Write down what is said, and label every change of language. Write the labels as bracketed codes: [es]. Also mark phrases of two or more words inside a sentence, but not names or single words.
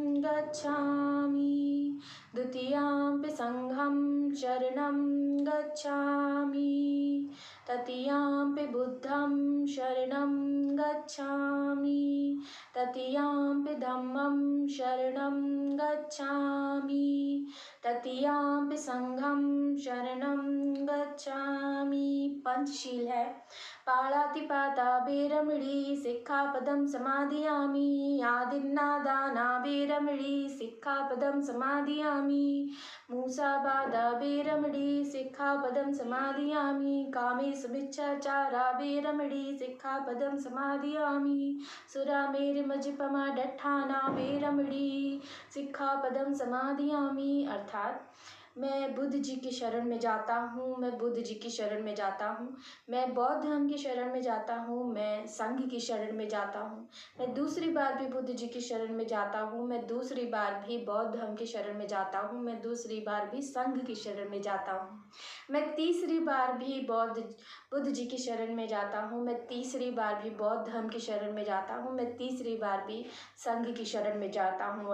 [pi] गच्छामि, द्वितीयाम्पि संघं शरणं गच्छामि, तृतीयाम्पि बुद्धं शरणं गच्छामि, तृतीयाम्पि धम्मं शरणं गच्छामि, तृतीयाम्पि संघं शरणं गच्छामि। [hi] पंचशील है। [pi] पाणातिपाता बेरमणी सिक्खापदं समादियामि, आदिन्नादाना बेरमणी सिक्खापदं समादियामि, मूसावादा बेरमणी सिक्खापदं समादियामि, कामेषु बेरमणी सिक्खापदं समादियामि, सुरामेरमजपमा डट्ठाना बेरमणी सिक्खापदं समादियामि। [hi] अर्थात मैं बुद्ध जी की शरण में जाता हूँ, मैं बुद्ध जी की शरण में जाता हूँ, मैं बौद्ध धर्म की शरण में जाता हूँ, मैं संघ की शरण में जाता हूँ, मैं दूसरी बार भी बुद्ध जी की शरण में जाता हूँ, मैं दूसरी बार भी बौद्ध धर्म की शरण में जाता हूँ, मैं दूसरी बार भी संघ की शरण में जाता हूँ, मैं तीसरी बार भी बुद्ध जी की शरण में जाता हूँ, मैं तीसरी बार भी बौद्ध धर्म की शरण में जाता हूँ, मैं तीसरी बार भी संघ की शरण में जाता हूँ।